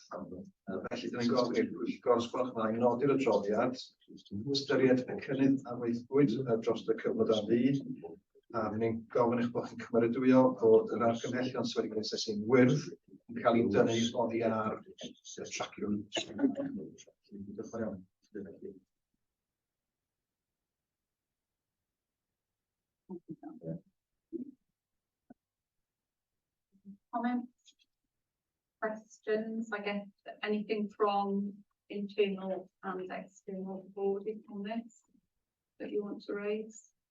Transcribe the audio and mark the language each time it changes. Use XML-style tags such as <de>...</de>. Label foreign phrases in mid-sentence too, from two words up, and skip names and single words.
<cy>Felly, dyn ni'n gofyn i'r Pwyllgor sgwelwch ymlaen nodi'r adroddiad, ystyried y cynnydd a weithbwyd dros y cyfnod a fu, a ni'n gofyn eich bod chi'n cymeradwyo bod yr argymhellion sydd wedi cael ei asesu'n wyrdd yn cael ei dynnu oddi ar y traciwr. Diolch yn fawr iawn.</cy> <en>Comments, questions, I guess, anything from internal and external audit on this that you want to raise?</en>